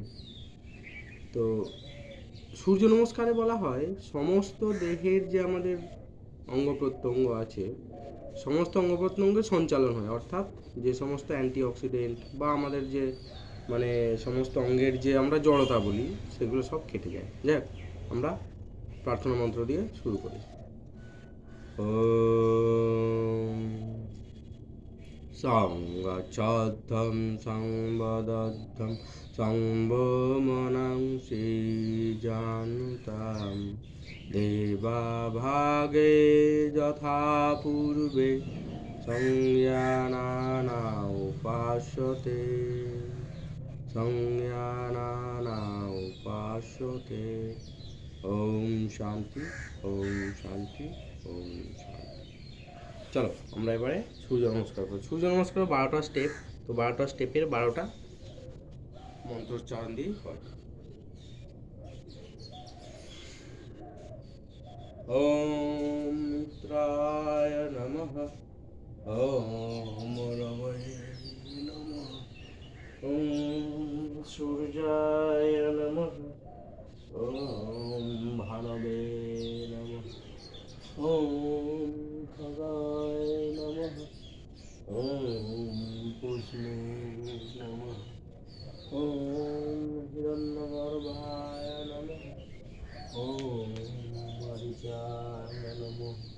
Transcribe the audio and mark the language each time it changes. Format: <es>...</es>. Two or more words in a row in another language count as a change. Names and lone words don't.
<bn>তো সূর্য নমস্কারে বলা হয় সমস্ত দেহের যে আমাদের অঙ্গ প্রত্যঙ্গ আছে সমস্ত অঙ্গ প্রত্যঙ্গের সঞ্চালন হয়, অর্থাৎ যে সমস্ত অ্যান্টিঅক্সিডেন্ট বা আমাদের যে সমস্ত অঙ্গের যে আমরা জড়তা বলি সেগুলো সব কেটে যায়। যাক, আমরা প্রার্থনা মন্ত্র দিয়ে শুরু করি।</bn> <sa>ॐ सङ्गच्छद्धं संवदद्धं संभोमनं श्रीजानुतां देवाभागे यथा पूर्वे संज्ञानाना उपास्यते संज्ञानाना उपास्यते। ওম শান্তি, ওম শান্তি, ওম শান্তি।</sa> <bn>চলো আমরা এবারে সূর্য নমস্কার করি। সূর্য নমস্কার 12টা স্টেপ। তো 12টা স্টেপের 12টা মন্ত্রোচ্চারণ দিয়ে হয়।</bn> <sa>ওম মিত্রায় নমঃ, ওম রবয়ে নমঃ, ওম সূর্যায় নমঃ, ওম ভানবে নমঃ, ওম খগায় নমঃ, ওম পুষ্ণে নমঃ, ওম হিরণ্যগর্ভায় নমঃ, ওম মরিচায় নমঃ,</sa>